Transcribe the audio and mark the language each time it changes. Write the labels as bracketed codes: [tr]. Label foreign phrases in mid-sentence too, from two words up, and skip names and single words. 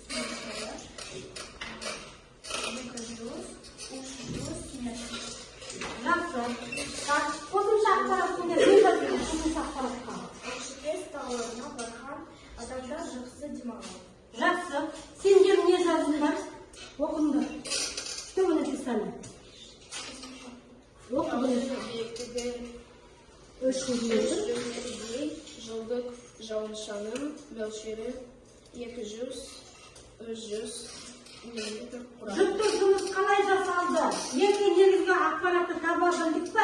[kk] Жақсы. Қосымша ақпарат сендер не жазылды? Қосымша ақпаратқа. Тауырына барған адамдар жақсы демалады. Жақсы. Сендер не жазыңдар? Оқыңдар. [ru] Что вы написали? [kk] Оқыңдар. Жылдық жауын-шашын мөлшері 200-300 мм құрайды. Жұптық жұмыс қалай жасалды? Екі негізгі ақпаратты таба білдік пе?